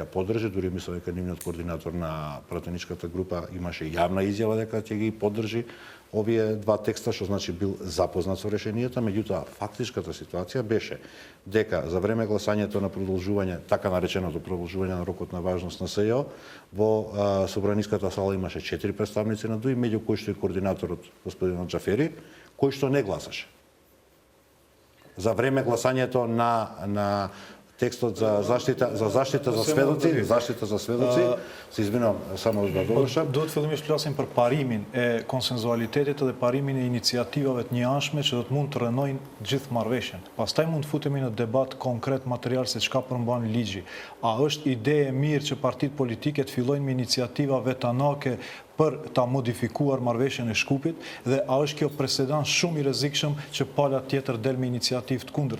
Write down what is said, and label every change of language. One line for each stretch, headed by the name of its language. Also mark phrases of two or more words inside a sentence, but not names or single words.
Macedonian: поддржи, дури мислам дека нивниот координатор на пратеничката група имаше јавна изјава дека ќе ги поддржи овие два текста, што значи бил запознат со решенијата, меѓутоа фактичката ситуација беше дека за време гласањето на продолжување, така нареченото продолжување на рокот на важност на СЈО, во собраниската сала имаше 4 представници на ДУИ, меѓу кои што и координаторот господинот Џафери, кој што не гласаше. За време гласањето на текстот за заштита за сведоци, се извинувам, само да довршам.
Albanian: Duhet fillimisht flasim për parimin e konsenzualitetit dhe parimin e iniciativave të njëanshme që do të mund të rënojnë gjithë marrëveshjen. Pastaj mund të futemi në debat konkret material se çka përmban ligji. A është ide e mirë që partitë politike të fillojnë me iniciativa vetanake për ta modifikuar marrëveshjen e Shkupit dhe a është kjo presedans shumë i rrezikshëm që pala tjetër del me iniciativë të kundërt.